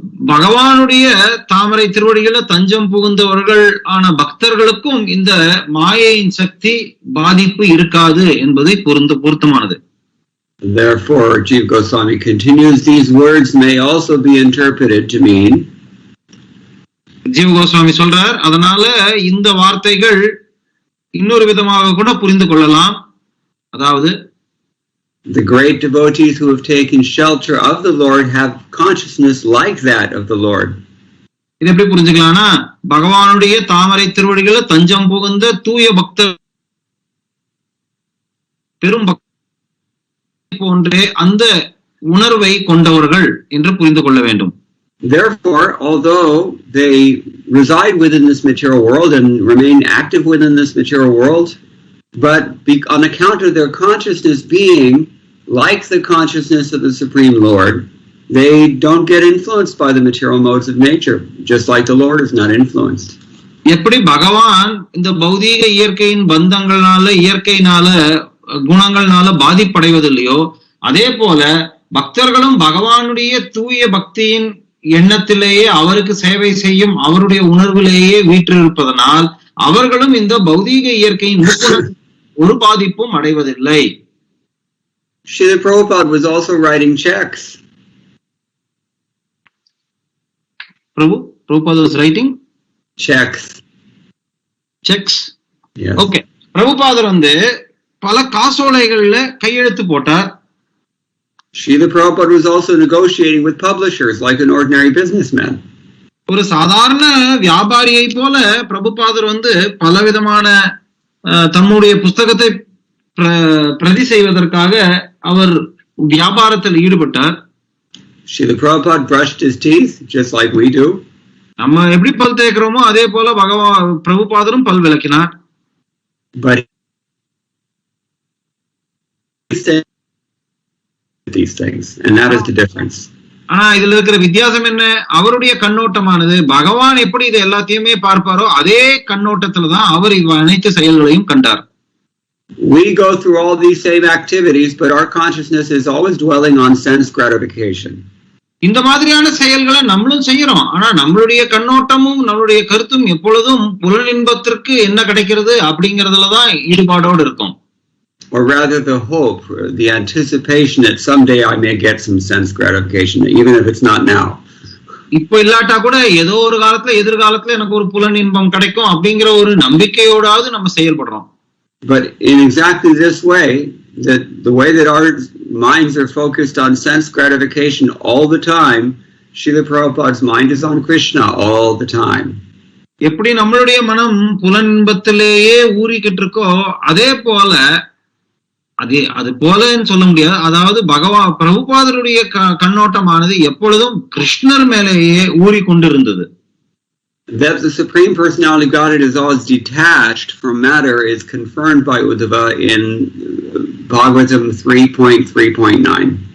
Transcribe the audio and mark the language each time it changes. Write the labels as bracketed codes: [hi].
[ta] பகவானுடைய தாமரை திருவடிகள தஞ்சம் புகுந்தவர்கள் ஆன பக்தர்களுக்கும் இந்த மாயையின் சக்தி பாதிப்பு இருக்காது என்பதை பொருத்தமானது. [en] Therefore, Jiva Goswami continues, these words may also be interpreted to mean, [ta] ஜீவ கோஸ்வாமி சொல்றார், அதனால இந்த வார்த்தைகள் இன்னொரு விதமாக கூட புரிந்து கொள்ளலாம். அதாவது [en] the great devotees who have taken shelter of the Lord have consciousness like that of the Lord. [ta] இது எப்படி புரிஞ்சுக்கலாம்னா, பகவானுடைய தாமரை திருவடிகள தஞ்சம் புகுந்த தூய பக்தர் பெரும் போன்றே அந்த உணர்வை கொண்டவர்கள் என்று புரிந்து கொள்ள வேண்டும். [en] Therefore, although they reside within this material world and remain active within this material world, but on account of their consciousness being like the consciousness of the Supreme Lord, they don't get influenced by the material modes of nature, just like the Lord is not influenced. [ta] எப்படி பகவான் இந்த பௌதீக இயற்கையின் பந்தங்களால இயற்கையினால குணங்கள்னால பாதிப்படைவதில்லையோ, அதே போல பக்தர்களும் பகவானுடைய தூய பக்தியின் எண்ணத்திலேயே அவருக்கு சேவை செய்யும் அவருடைய உணர்விலேயே வீற்றிருப்பதனால் அவர்களும் இந்த பௌதீக இயற்கையின் ஒரு பாதிப்பும் அடைவதில்லை. [en] Srila Prabhupada was also writing checks. Prabhupada was writing checks. Yes. Okay. [ta] பிரபுபாதர் வந்து பல காசோலைகள்ல கையெழுத்து போட்டார். [en] Srila Prabhupada was also negotiating with publishers like an ordinary businessman. [ta] ஒரு சாதாரண வியாபாரியை போல பிரபுபாதர் வந்து பலவிதமான தம்முடைய புஸ்தகத்தை பிரதி செய்வதற்காக அவர் வியாபாரத்தில் ஈடுபட்டார். [en] Srila Prabhupada brushed his teeth just like we do. [ta] நம்ம எப்படி பல் தேய்க்கிறோமோ அதே போல பிரபுபாதரும் பல் விளக்கினார். [en] But he said these things, and that is the difference. [ta] ஆனா இதுல இருக்கிற வித்தியாசம் என்ன? அவருடைய கண்ணோட்டமானது பகவான் எப்படி இது எல்லாத்தையுமே பார்ப்பாரோ அதே கண்ணோட்டத்துலதான் அவர் அனைத்து செயல்களையும் கண்டார். [en] We go through all these same activities, but our consciousness is always dwelling on sense gratification. [ta] இந்த மாதிரியான செயல்களை நம்மளும் செய்யறோம். ஆனா நம்மளுடைய கண்ணோட்டமும் நம்மளுடைய கருத்தும் எப்பொழுதும் புலனின்பத்திற்கு என்ன கிடைக்கிறது அப்படிங்கறதுலதான் ஈடுபாடோடு இருக்கும். [en] Or rather the hope, the anticipation that someday I may get some sense gratification, even if it's not now. [ta] இப்போ இல்லாட்டா கூட ஏதோ ஒரு காலத்துல எதிர்காலத்துல எனக்கு ஒரு புலனின்பம் கிடைக்கும் அப்படிங்கிற ஒரு நம்பிக்கையோடாவது நம்ம செயல்படுறோம். [en] But in exactly this way, that the way that our minds are focused on sense gratification all the time, Srila Prabhupada's mind is on Krishna all the time. [ta] எப்படி நம்மளுடைய மனம் புலனின்பத்திலேயே ஊறிக்கிட்டு இருக்கோ அதே போல அது போலன்னு சொல்ல முடியாது. அதாவது பிரபுபாதருடைய கண்ணோட்டமானது எப்பொழுதும் கிருஷ்ணர் மேலேயே ஊறிக்கொண்டிருந்தது. [en] That the Supreme Personality of Godhead is always detached from matter is confirmed by Uddhava in Bhagavatam 3.3.9.